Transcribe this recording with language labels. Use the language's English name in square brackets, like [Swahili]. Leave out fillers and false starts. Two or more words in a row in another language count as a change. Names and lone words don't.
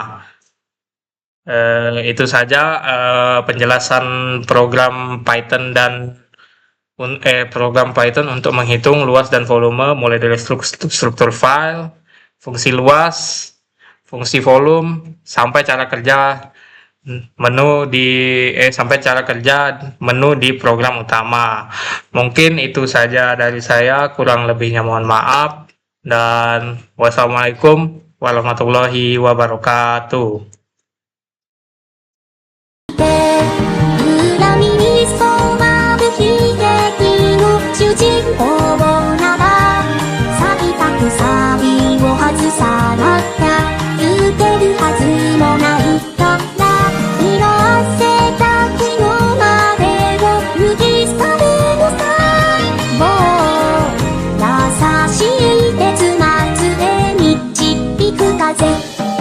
[Indonesian] Itu saja penjelasan program Python dan program Python untuk menghitung luas dan volume, mulai dari struktur file, fungsi luas, fungsi volume, sampai cara kerja menu di program utama. Mungkin itu saja dari saya, kurang lebihnya mohon maaf, dan [Arabic] والسلام عليكم ورحمة الله وبركاته. [Japanese] 恨みに染まる悲劇の主人公なら錆びたく錆を外さなきゃ打てるはずもないから色あせた昨日までを脱ぎ去るのさもう優しい結末へ導く風